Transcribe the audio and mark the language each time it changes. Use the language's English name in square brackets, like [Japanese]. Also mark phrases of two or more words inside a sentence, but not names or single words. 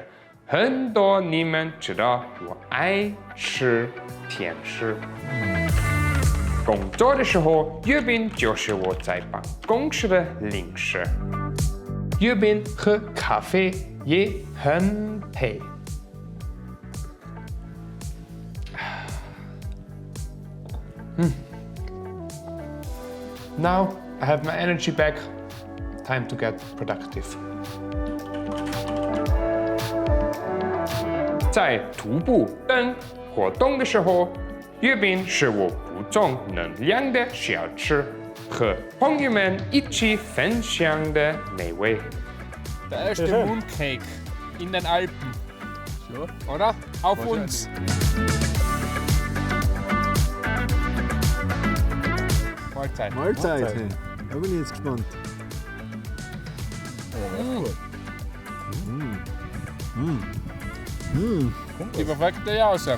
[Chinese] 很多你们知道我爱吃甜食。工作的时候，月饼就是我在办公室的零食。月饼和咖啡也很配。 [English] Now I have my energy back. Time to get productive. [Chinese] 在徒步等活动的时候，月饼是我补充能量的小吃，和朋友们一起分享的美味。 [German] Der erste Mooncake in den Alpen. So. Oder? Auf uns! Mahlzeit. Mahlzeit. Da bin ich jetzt gespannt. Die perfekte Jause.